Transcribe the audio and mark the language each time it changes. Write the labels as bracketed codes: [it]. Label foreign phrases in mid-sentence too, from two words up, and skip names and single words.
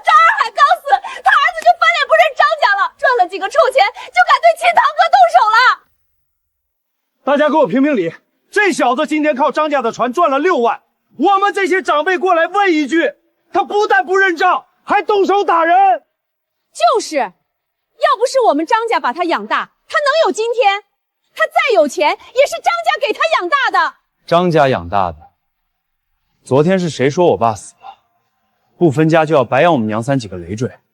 [zh] 張二海剛死，他兒子就翻臉不認張家了，賺了幾個臭錢就敢對親堂哥動手了。大家給我評評理，這小子今天靠張家的船賺了6萬，我們這些長輩過來問一句，他不但不認賬，還動手打人。就是，要不是我們張家把他養大，他能有今天？他再有錢，也是張家給他養大的。張家養大的。昨天是誰說我爸死了，不分家就要白養我們娘3幾個累贅？